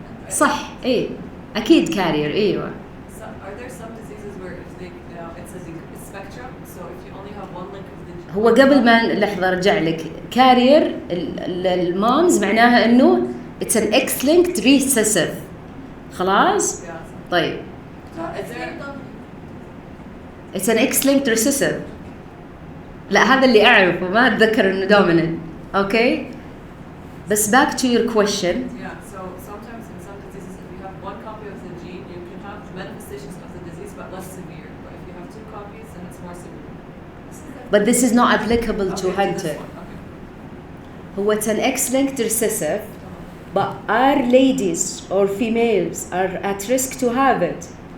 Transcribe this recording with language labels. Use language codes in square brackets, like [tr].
[ar] صح إيه أكيد carrier أيوة. [en] So are there some diseases where if they, it's a spectrum, so if you only have one link of the gene. [ar] هو قبل ما لحظة أرجع لك carrier المامز معناها إنه [en] it's an X-linked recessive. [ar] خلاص؟ [en] Yeah. [ar] طيب. [en] Is there? It's an X-linked recessive. [ar] لا هذا اللي أعرفه ما أتذكر إنه dominant. [en] Okay. بس back to your question. Yeah. So sometimes in some diseases, if you have one copy of the gene, you can have manifestations of the disease but less severe. But if you have two copies, then it's more severe. But this is not applicable to Okay, Hunter. this one. Okay. هو it's an X-linked recessive. But our ladies or females are at risk to have it.